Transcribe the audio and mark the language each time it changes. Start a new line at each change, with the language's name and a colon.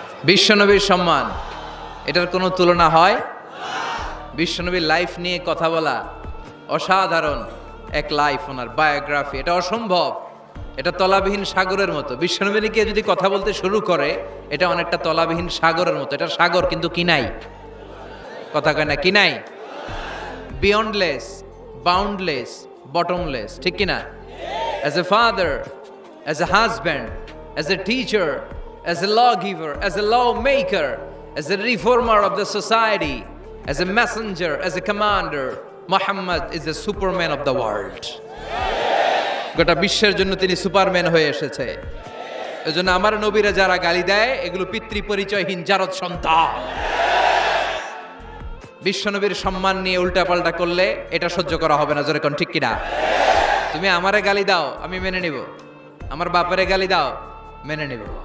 Bangla: বিশ্বনবীর সম্মান, এটার কোনো তুলনা হয়? বিশ্বনবীর লাইফ নিয়ে কথা বলা, অসাধারণ এক লাইফ, ওনার বায়োগ্রাফি, এটা অসম্ভব। এটা তলাবিহীন সাগরের মতো। বিশ্বনবী নিয়ে যদি কথা বলতে শুরু করে, এটা অনেকটা তলাবিহীন সাগরের মতো। এটা সাগর কিন্তু কি নাই, কথা কয় না, কি নাই, বিয়ন্ডলেস, বাউন্ডলেস, বটমলেস, ঠিক কিনা?
English: As a father, as a husband, as a teacher, as a lawgiver, as a lawmaker, as a reformer of the society, as a messenger, as a commander, Muhammad is the superman of the world.
Bangla: গোটা বিশ্বের জন্য তিনি Superman হয়ে এসেছে। এজন্য আমার নবীরা যারা গালি দেয়, এগুলো পিতৃ পরিচয়হীন জারদ সন্তান। বিশ্বনবীর সম্মান নিয়ে উল্টাপাল্টা করলে এটা সহ্য করা হবে না, জোরে কোন ঠিক কিনা? তুমি আমারে গালি দাও, আমি মেনে নিব। আমার বাপারে গালি দাও, মেনে নিব।